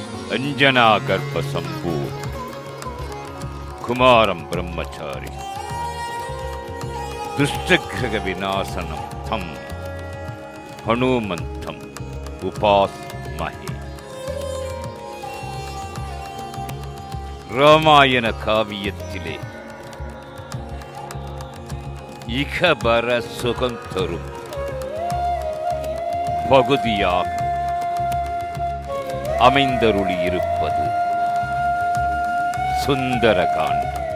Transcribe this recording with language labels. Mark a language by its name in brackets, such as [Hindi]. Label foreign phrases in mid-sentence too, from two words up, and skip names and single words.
[Sanskrit] अंजना गर्भ संपूर्ण कुमारं ब्रह्मचारी दुष्टग्रह विनाशनम तम हनुमंतम उपासमहे. [Tamil] ராமாயண காவியத்திலே இகபர சுகம் தரும் பகுதியாக அமைந்தருளி இருப்பது சுந்தரகாண்டம்.